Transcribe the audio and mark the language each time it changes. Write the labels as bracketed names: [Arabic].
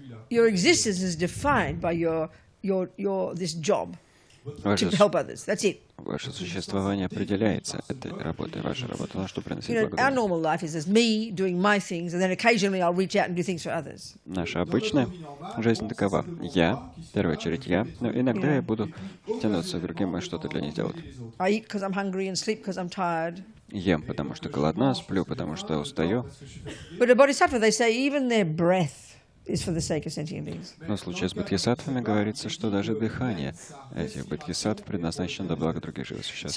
[English] Your existence is defined by this job to help others. That's it. [Russian] Ваше существование определяется этой работой. Ваша работа на что приносит [English] Our [Russian] благо. [English] normal life is as me doing my things, and then occasionally I'll reach out and do things for others. [Russian] Наша обычная жизнь такова. Я, в первую очередь я, но иногда я буду тянуться к другим и что-то для них делать. [English] I eat because I'm hungry and sleep because I'm tired. [Russian] Ем, потому что голодна, сплю, потому что устаю. [English] But the bodhisattva, they say even their breath is for the sake of sentient beings. [Russian] Но в случае с бодхисаттвами говорится, что даже дыхание этих бодхисаттв предназначено для блага других живых существ.